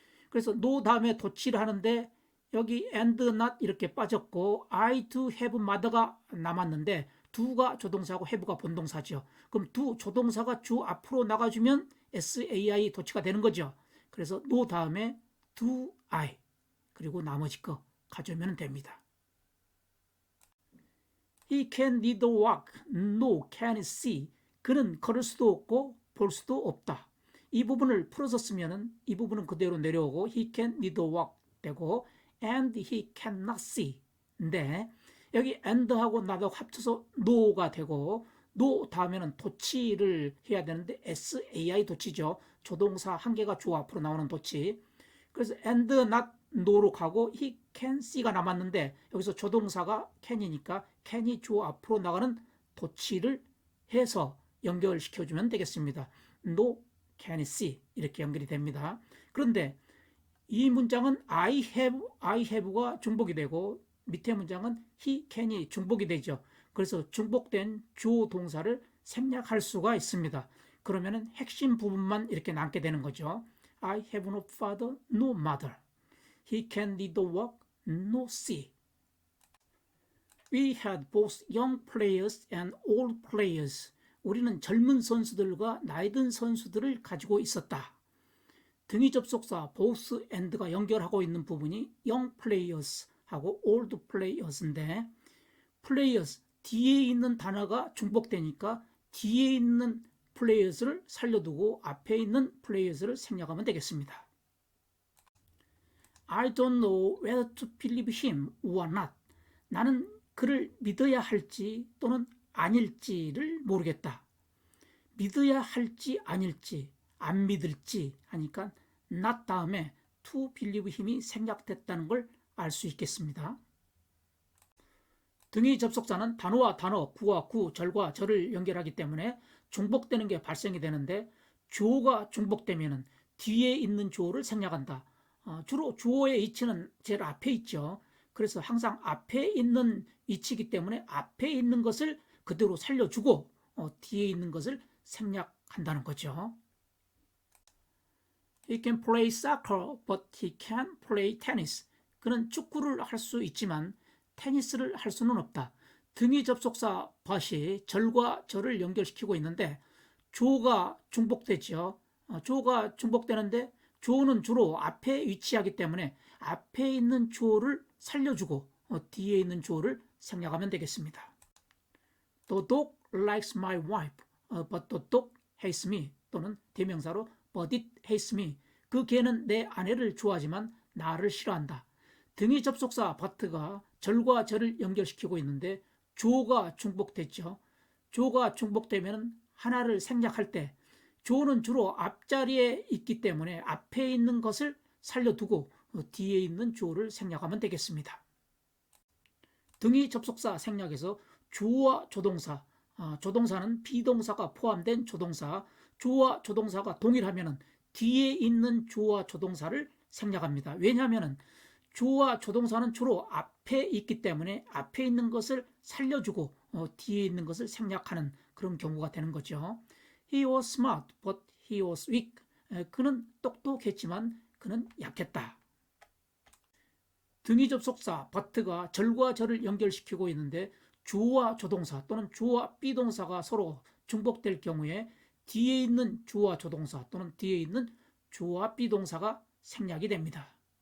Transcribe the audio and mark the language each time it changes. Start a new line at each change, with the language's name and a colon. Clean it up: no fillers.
Korean: 그래서 no 다음에 도치를 하는데 여기
English: and not
Korean: 이렇게 빠졌고
English: I do have mother
Korean: 가 남았는데 do가 조동사고 have가 본동사죠. 그럼 do 조동사가 주 앞으로 나가주면 SAI 도치가 되는 거죠. 그래서 no 다음에 do I 그리고 나머지 거 가져오면 됩니다.
English: He can neither walk nor can see.
Korean: 그는 걸을 수도 없고 볼 수도 없다. 이 부분을 풀어서 쓰면은 이 부분은 그대로 내려오고
English: he can neither walk
Korean: 되고
English: and he cannot see.
Korean: 근데 여기 and하고 not하고 합쳐서 no가 되고 no 다음에는 도치를 해야 되는데 SAI 도치죠. 조동사 한 개가 주 앞으로 나오는 도치. 그래서
English: and not
Korean: no로 가고
English: he can see
Korean: 가 남았는데 여기서 조동사가 can이니까 can이 주 앞으로 나가는 도치를 해서 연결시켜주면 되겠습니다.
English: no can see
Korean: 이렇게 연결이 됩니다. 그런데 이 문장은
English: I have
Korean: 가 중복이 되고 밑에 문장은
English: he can
Korean: 이 중복이 되죠. 그래서 중복된 주어 동사를 생략할 수가 있습니다. 그러면은 핵심 부분만 이렇게 남게 되는 거죠.
English: I have no father, no mother. He can neither walk nor see. We had both young players and old players.
Korean: 우리는 젊은 선수들과 나이 든 선수들을 가지고 있었다. 등위 접속사
English: both and
Korean: 가 연결하고 있는 부분이
English: young players
Korean: 하고
English: old players
Korean: 인데 players 뒤에 있는 단어가 중복되니까 뒤에 있는 players를 살려두고 앞에 있는 players를 생략하면 되겠습니다.
English: I don't know whether to believe him or not.
Korean: 나는 그를 믿어야 할지 또는 아닐지를 모르겠다. 믿어야 할지 아닐지 안 믿을지 하니까 not 다음에
English: to believe him
Korean: 이 생략됐다는 걸 알 수 있겠습니다. 등위 접속사는 단어와 단어, 구와 구, 절과 절을 연결하기 때문에 중복되는 게 발생이 되는데 주어가 중복되면 뒤에 있는 주어를 생략한다. 주로 주어의 위치는 제일 앞에 있죠. 그래서 항상 앞에 있는 위치이기 때문에 앞에 있는 것을 그대로 살려주고 뒤에 있는 것을 생략한다는 거죠.
English: He can play soccer, but he can't play tennis.
Korean: 그는 축구를 할 수 있지만 테니스를 할 수는 없다. 등위 접속사 but이 절과 절을 연결시키고 있는데 조가 중복되죠. 조가 중복되는데 조는 주로 앞에 위치하기 때문에 앞에 있는 조를 살려주고 뒤에 있는 조를 생략하면 되겠습니다.
English: The dog likes my wife, but the dog hates me.
Korean: 또는 대명사로
English: but it hates me.
Korean: 그 개는 내 아내를 좋아하지만 나를 싫어한다. 등위 접속사 but가 절과 절을 연결시키고 있는데 조가 중복됐죠. 조가 중복되면 하나를 생략할 때 조는 주로 앞자리에 있기 때문에 앞에 있는 것을 살려두고 뒤에 있는 조를 생략하면 되겠습니다. 등위 접속사 생략에서 주어와 조동사, 조동사는 비동사가 포함된 조동사, 주어와 조동사가 동일하면 뒤에 있는 주어와 조동사를 생략합니다. 왜냐하면 주어와 조동사는 주로 앞에 있기 때문에 앞에 있는 것을 살려주고 뒤에 있는 것을 생략하는 그런 경우가 되는 거죠.
English: He was smart, but he was weak.
Korean: 그는 똑똑했지만 그는 약했다. 등위 접속사 but가 절과 절을 연결시키고 있는데 주어와 조동사 또는 주어와 비동사가 서로 중복될 경우에 뒤에 있는 주어와 조동사 또는 뒤에 있는 주어와 비동사가 생략이 됩니다.